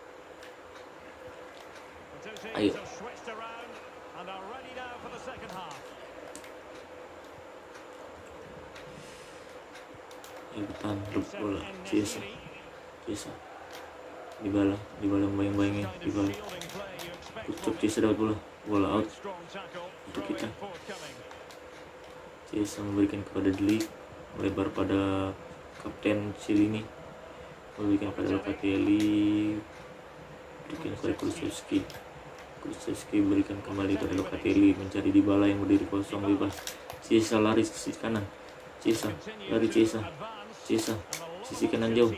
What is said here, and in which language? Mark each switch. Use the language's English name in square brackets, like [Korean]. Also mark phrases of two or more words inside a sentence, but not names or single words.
[Indonesian] Ayo. Bertahan bola Chiesa. Dybala membayang-bayangin. Dybala Kucuk Ciesa dapat bola out [English] Strong tackle, [Indonesian] untuk throw-in kita. forthcoming. Ciesa memberikan kepada De Ligt, melebar pada kapten Cielini, memberikan pada Locatelli, berikan kepada Kulusevski. Kulusevski berikan kembali pada Locatelli, mencari Dybala yang berdiri kosong bebas. Ciesa lari ke sisi kanan. Ciesa lari, Ciesa sisi kanan jauh.